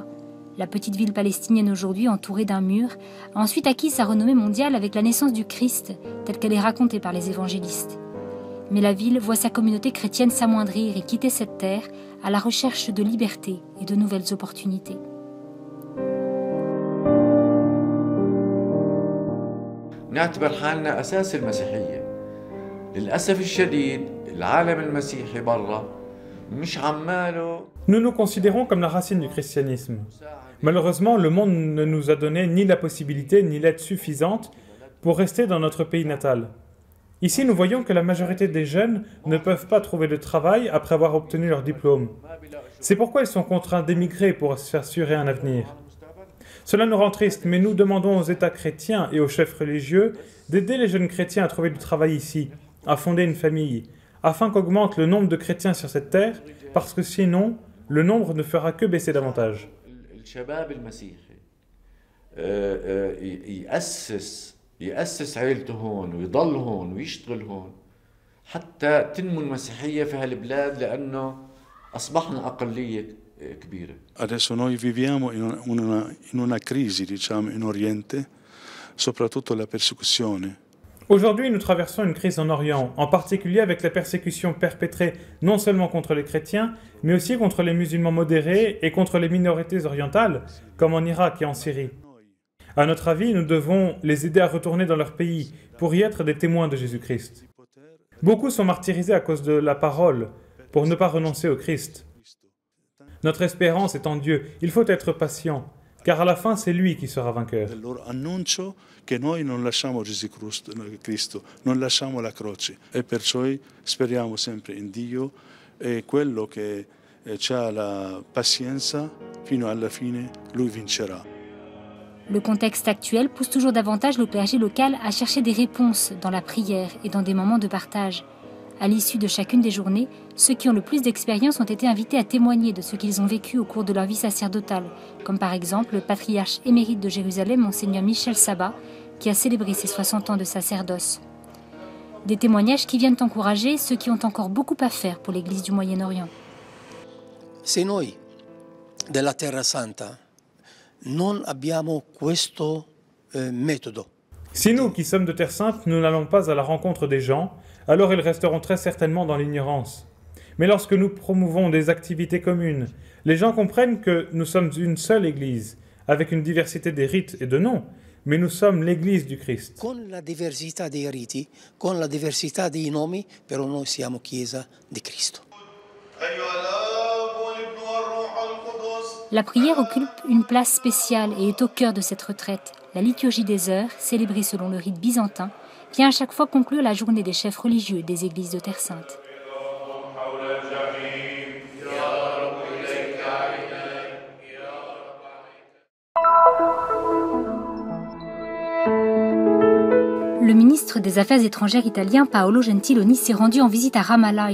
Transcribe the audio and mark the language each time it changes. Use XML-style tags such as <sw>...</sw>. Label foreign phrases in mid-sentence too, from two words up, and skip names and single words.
<fr>La petite ville palestinienne aujourd'hui, entourée d'un mur, a ensuite acquis sa renommée mondiale avec la naissance du Christ, telle qu'elle est racontée par les évangélistes. Mais la ville voit sa communauté chrétienne s'amoindrir et quitter cette terre à la recherche de liberté et de nouvelles opportunités.</fr> <ar>نعتبر حالنا أساس المسيحية. للأسف الشديد العالم المسيحي برا مش عماله.</ar> <fr>Nous nous considérons comme la racine du christianisme. Malheureusement, le monde ne nous a donné ni la possibilité ni l'aide suffisante pour rester dans notre pays natal. Ici, nous voyons que la majorité des jeunes ne peuvent pas trouver de travail après avoir obtenu leur diplôme. C'est pourquoi ils sont contraints d'émigrer pour s'assurer un avenir. Cela nous rend tristes, mais nous demandons aux États chrétiens et aux chefs religieux d'aider les jeunes chrétiens à trouver du travail ici, à fonder une famille, afin qu'augmente le nombre de chrétiens sur cette terre, parce que sinon, le nombre ne fera que baisser davantage.</fr> <ar>يأسس عائلته هون ويضل هون ويشتغل هون حتى تنمو المسيحية في هالبلاد لأنه أصبحنا أقلية كبيرة.</ar> <it>Adesso noi viviamo in una crisi, diciamo, in Oriente, soprattutto la persecuzione.</it> <fr>Aujourd'hui, nous traversons une crise en Orient, en particulier avec la persécution perpétrée non seulement contre les chrétiens, mais aussi contre les musulmans modérés et contre les minorités orientales, comme en Irak et en Syrie. À notre avis, nous devons les aider à retourner dans leur pays pour y être des témoins de Jésus-Christ. Beaucoup sont martyrisés à cause de la parole, pour ne pas renoncer au Christ. Notre espérance est en Dieu. Il faut être patient, car à la fin, c'est lui qui sera vainqueur.</fr> <it>Annuncio che noi non lasciamo Gesù Cristo, non lasciamo la croce e perciò speriamo sempre in Dio e quello che ha la pazienza fino alla fine, lui vincerà.</it> <fr>Le contexte actuel pousse toujours davantage le clergé local à chercher des réponses dans la prière et dans des moments de partage. À l'issue de chacune des journées, ceux qui ont le plus d'expérience ont été invités à témoigner de ce qu'ils ont vécu au cours de leur vie sacerdotale, comme par exemple le patriarche émérite de Jérusalem, Monseigneur Michel Sabat, qui a célébré ses 60 ans de sacerdoce. Des témoignages qui viennent encourager ceux qui ont encore beaucoup à faire pour l'Église du Moyen-Orient.</fr> <it>Se noi della Terra Santa non abbiamo questo metodo.</it> <fr>Si nous, qui sommes de Terre Sainte, nous n'allons pas à la rencontre des gens, alors ils resteront très certainement dans l'ignorance. Mais lorsque nous promouvons des activités communes, les gens comprennent que nous sommes une seule Église, avec une diversité des rites et de noms, mais nous sommes l'Église du Christ.</fr> <it>Con la diversità dei riti, con la diversità dei nomi, però noi siamo Chiesa di Cristo.</it> <fr>La prière occupe une place spéciale et est au cœur de cette retraite. La liturgie des heures, célébrée selon le rite byzantin, vient à chaque fois conclure la journée des chefs religieux des églises de Terre Sainte. Le ministre des Affaires étrangères italien Paolo Gentiloni s'est rendu en visite à Ramallah.</fr>